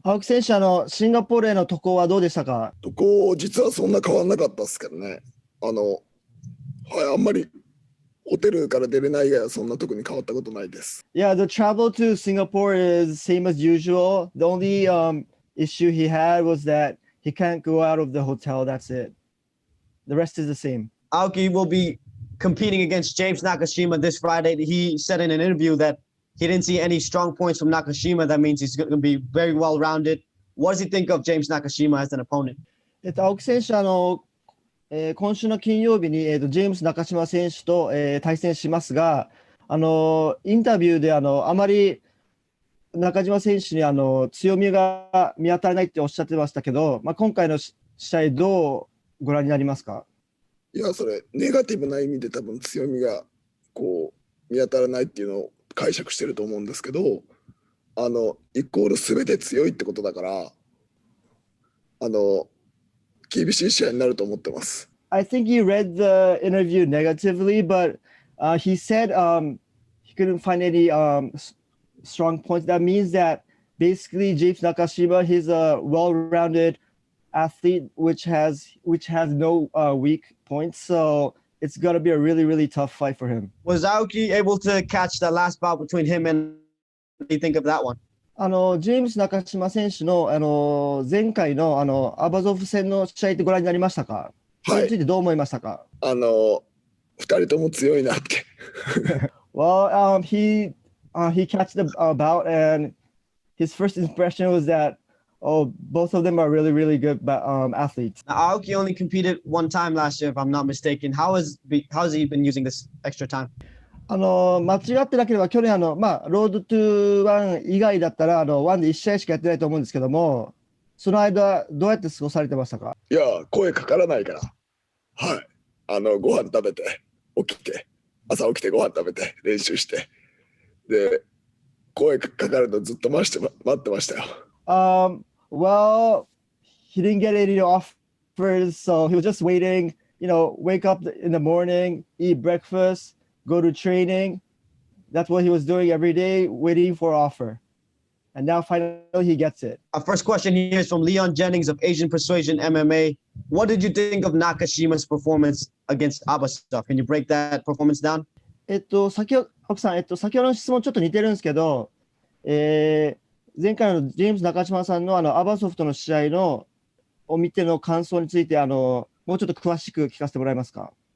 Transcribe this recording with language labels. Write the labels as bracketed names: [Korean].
[Japanese] 青木選手、シンガポールへの渡航はどうでしたか？渡航、実はそんな変わんなかったですけどね。はい、あんまりホテルから出れない以外はそんな特に変わったことないです。 [English] Yeah, the travel to Singapore is same as usual. The only issue he had was that he can't go out of the hotel. That's it. The rest is the same. Aoki will be competing against James Nakashima this Friday. He said in an interview that he didn't see any strong points from Nakashima. That means he's going to be very well-rounded. What does he think of James Nakashima as an opponent? [Japanese] 青木選手、今週の金曜日に、ジェームス中島選手と、対戦しますが、インタビューであまり中島選手に強みが見当たらないっておっしゃってましたけど、今回の試合どうご覧になりますか？いや、それネガティブな意味で多分強みがこう見当たらないっていうのを解釈してると思うんですけど、イコール全て強いってことだから、厳しい試合になると思ってます。 [English] I think he read the interview negatively, but he said he couldn't find any strong points. That means that basically James Nakashima, he's a well-rounded athlete which has no weak points. So it's gonna be a really tough fight for him. Was Aoki able to catch the last bout between him and what do you think of that one? [Japanese] ジェームス中島選手の前回のアバゾフ戦の試合ってご覧になりましたか？それについてどう思いましたか？ 2人とも強いなって。 [English] Well, he catched the bout and his first impression was that both of them are really good athletes. Now, Aoki only competed one time last year, if I'm not mistaken. How's he been using this extra time? [Japanese] 間違ってなければ去年ロードトゥワン以外だったらワンで1試合しかやってないと思うんですけども、その間どうやって過ごされてましたか？いや、声かからないから、はい、ご飯食べて朝起きてご飯食べて練習して、で声かかるのずっと待ってましたよ。 [English] Well, he didn't get any offers, so he was just waiting. Wake up in the morning, eat breakfast, go to training. That's what he was doing every day, waiting for an offer. And now finally he gets it. Our first question here is from Leon Jennings of Asian Persuasion MMA. What did you think of Nakashima's performance against Abasov? Can you break that performance down? [Japanese] 先ほどの質問ちょっと似てるんですけど、前回のジェームス中島さんのアバソフとの試合を見ての感想についてもうちょっと詳しく聞かせてもらえますか？